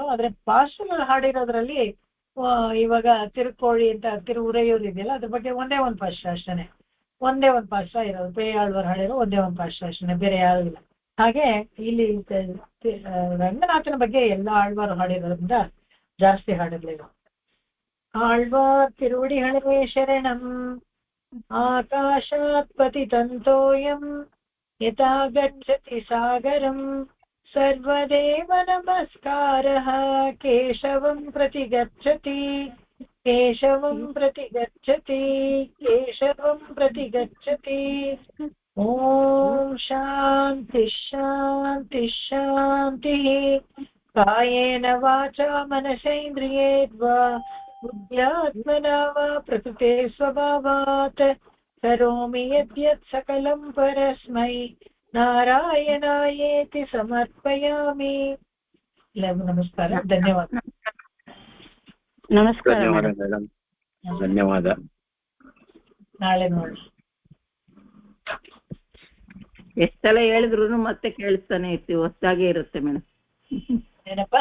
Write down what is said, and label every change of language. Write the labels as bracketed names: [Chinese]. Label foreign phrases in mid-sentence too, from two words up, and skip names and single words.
[Kannada] ಆದ್ರೆ ಪಾರ್ಶ್ವಗಳು ಹಾಡಿರೋದ್ರಲ್ಲಿ ಇವಾಗ ತಿರುಕೋಳಿ ಅಂತ ತಿರುವುರೆಯೂರು ಇದೆಯಲ್ಲ, ಅದ್ರ ಬಗ್ಗೆ ಒಂದೇ ಒಂದು ಪಾರ್ಶ್ವ ಅಷ್ಟೇ, ಒಂದೇ ಒಂದು ಪಾರ್ಶ್ವ ಇರೋದು. ಪೇಯಾಳ್ವಾರು ಹಾಡಿರೋ ಒಂದೇ ಒಂದು ಪಾರ್ಶ್ವ ಅಷ್ಟೇ, ಬೇರೆ ಯಾರು ಇಲ್ಲ. ಹಾಗೆ ಇಲ್ಲಿ ರಂಗನಾಥನ ಬಗ್ಗೆ ಎಲ್ಲ ಆಳ್ವಾರು ಹಾಡಿರೋದ್ರಿಂದ ಜಾಸ್ತಿ ಹಾಡಿರ್ಲಿಲ್ಲ. [Tamil] ஆழ்வார் திருவடிகளே சரணம் [Sanskrit] ಆಕಾಶಾತ್ ಪತಿತಂತೋಯಂ ಯಥಾ ಗಚ್ಚತಿ ಸಾಗರಂ ಸರ್ವದೇವ ನಮಸ್ಕಾರಃ ಕೇಶವಂ ಪ್ರತಿ ಗಚ್ಚತಿ ಕೇಶವಂ ಪ್ರತಿ ಗಚ್ಚತಿ ಕೇಶವಂ ಪ್ರತಿ ಗಚ್ಚತಿ. ಓಂ ಶಾಂತಿ ಶಾಂತಿ ಶಾಂತಿ. ಕಾಯೇನ ವಾಚಾ ಮನಸೇಂದ್ರಿಯೇರ್ವಾ ಬುದ್ಧ್ಯಾತ್ಮನಾ ವಾ ಪ್ರಕೃತೆ ಸ್ವಭಾವಾತ್ ಕರೋಮಿ ಯದ್ಯತ್ ಸಕಲಂ ಪರಸ್ಮೈ ನಾರಾಯಣಾಯೇತಿ ಸಮರ್ಪಯಾಮಿ. [Kannada] ಎಲ್ಲರಿಗೂ ನಮಸ್ಕಾರ, ಧನ್ಯವಾದ. ನಮಸ್ಕಾರ ಧನ್ಯವಾದ ಮೇಡಮ್, ಧನ್ಯವಾದ. ನಾಳೆ ನೋಡಿ. ಎಷ್ಟೆಲ್ಲ ಹೇಳಿದ್ರು ಮತ್ತೆ ಕೇಳಿಸ್ತಾನೆ ಇರ್ತೀವಿ, ಹೊಸದಾಗೆ ಇರುತ್ತೆ ಮೇಡಮ್. ಏನಪ್ಪಾ?